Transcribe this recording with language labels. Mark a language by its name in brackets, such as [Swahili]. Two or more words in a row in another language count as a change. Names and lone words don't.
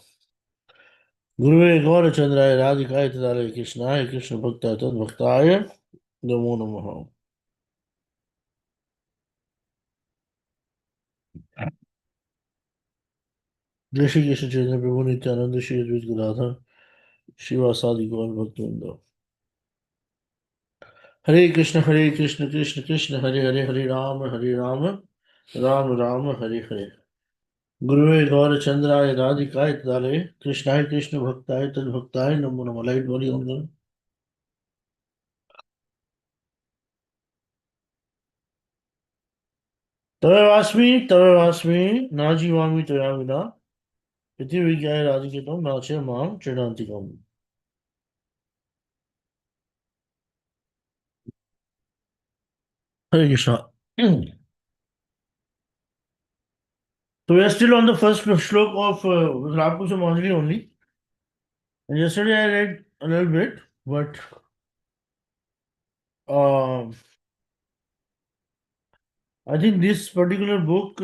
[Sanskrit] गुरुवे गौरचंद्राय राधिकाय तदालय कृष्णाय कृष्ण भक्ताय तद्भक्ताय नमो नमः। जय श्री कृष्ण चैतन्य प्रभु नित्यानंद श्री अद्वैत गदाधर शिवासादि गौर भक्तवृंद। हरे कृष्ण कृष्ण कृष्ण हरे हरे हरे राम राम राम हरे हरे। गुरुवे गौरचंद्राय राधिकाय तदालय कृष्णाय कृष्ण भक्ताय तद्भक्ताय नमो नमः। [Hindi] लाइट बोली हम लोग। [Sanskrit] तवे वास्मी नाजीवामी तया विना इति विज्ञाय राधिकेतम नाचे माम चिरंतिकम। [English] Hare Krishna. So we are still on the first shlok of Vilap Kusumanjali only. And yesterday I read a little bit, but uh, I think this particular book,